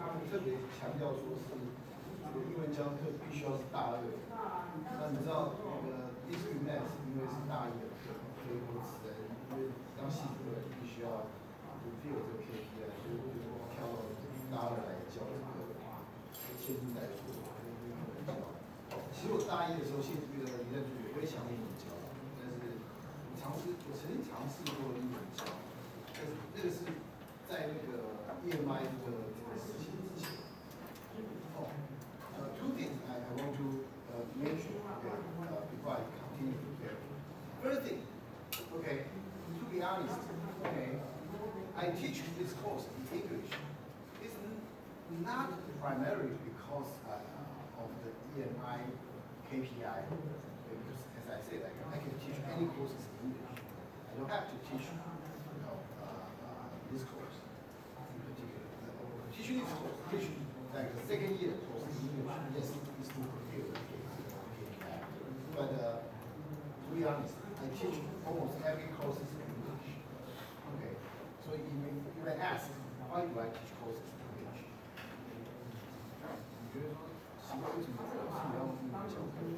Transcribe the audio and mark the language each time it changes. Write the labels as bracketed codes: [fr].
[zh] 特别强调说是这个英文教课必须要是大二，那你知道那个 discrete math 因为是大一的课，所以我只能因为当系主任必须要 [en] fulfill [zh] 这个 KPI， 所以我就跳到大二来教这个线性代数英文教。其实我大一的时候线性代数理论数学我也想英文教，但是我曾经尝试过英文教，但是那个是在那个 EMI 这个事情之前。 [en] Two things I want to mention, okay, before I continue. Okay. First thing, okay, to be honest, okay, I teach this course in English. It's not primarily because of the EMI KPI. Because as I said, I can teach any courses in English. I don't have to teach, this course in particular. Teaching this course, like the second year course in English, yes, is to fulfill the KPI. But to be honest, I teach almost every course in English. Okay, so you may ask, why do I teach courses in English? [zh] 你觉得说奇怪为什么是你要用英文教课？